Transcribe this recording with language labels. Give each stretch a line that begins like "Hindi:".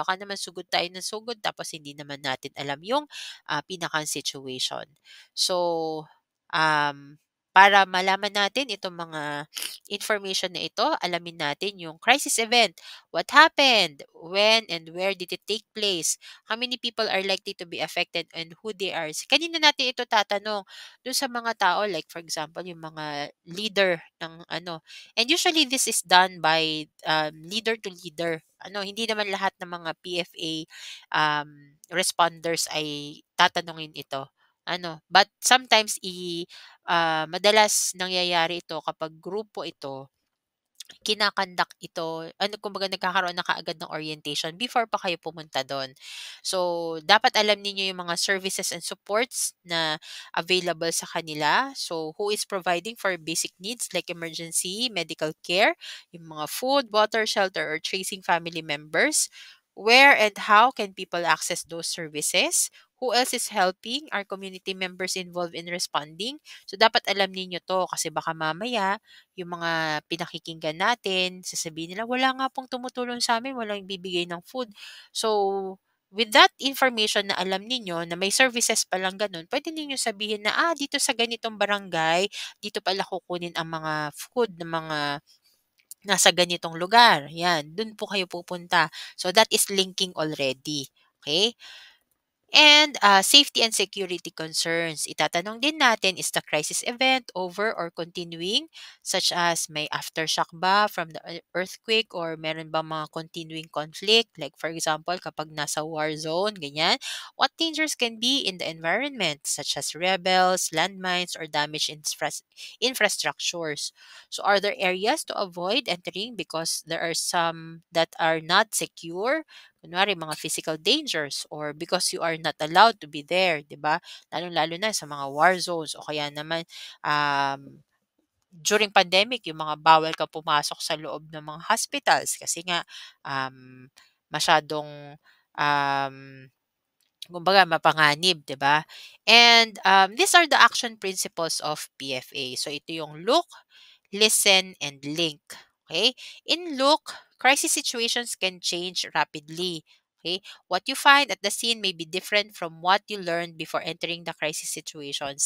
Filipino: Baka naman sugod tayo ng sugod tapos hindi naman natin alam yung pinakang situation. So, um, para malaman natin itong mga information na ito, alamin natin yung crisis event.
English: What happened? When and where did it take place? How many people are likely to be affected and who they are?
Filipino: Kanina natin ito tatanong doon sa mga tao
English: like for example
Filipino: yung mga leader ng ano.
English: And usually this is done by leader to leader.
Filipino: Hindi naman lahat ng mga PFA responders ay tatanungin ito.
English: But sometimes
Filipino: madalas nangyayari ito kapag grupo ito, kinakandak ito, kumbaga nagkakaroon na kaagad ng orientation before pa kayo pumunta do'n. So, dapat alam ninyo yung mga
English: services and supports
Filipino: na available sa kanila.
English: So, who is providing for basic needs like emergency, medical care,
Filipino: yung mga
English: food, water, shelter, or tracing family members. Where and how can people access those services? Who else is helping? Are community members involved in responding?
Filipino: So, dapat alam ninyo to kasi baka mamaya yung mga pinakikinggan natin, sasabihin nila, "Wala nga pong tumutulong sa'min, walang bibigay ng food."
English: So, with that information
Filipino: na alam ninyo na may services palang gano'n, puwede ninyong sabihin na, dito sa ganitong barangay, dito pala kukunin ang mga food ng mga nasa ganitong lugar, 'yan, do'n po kayo pupunta."
English: So, that is linking already, okay. And safety and security concerns.
Filipino: Itatanong din natin,
English: is the crisis event over or continuing? Such as may aftershock ba from the earthquake or
Filipino: meron ba mga
English: continuing conflict? Like for example,
Filipino: kapag nasa
English: war zone,
Filipino: ganyan.
English: What dangers can be in the environment such as rebels, landmines, or damaged infrastructures? So are there areas to avoid entering because there are some that are not secure?
Filipino: Kunwari mga physical dangers or
English: because you are not allowed to be there,
Filipino: 'di ba? Lalong-lalo na sa mga war zones o kaya naman um,
English: during pandemic
Filipino: yung mga bawal ka pumasok sa loob ng mga hospitals kasi nga um, masyadong um, kumbaga mapanganib, 'di ba?
English: And these are the action principles of PFA.
Filipino: So ito yung look, listen, and link. Okay?
English: In look, crisis situations can change rapidly. Okay? What you find at the scene may be different from what you learned before entering the crisis situations.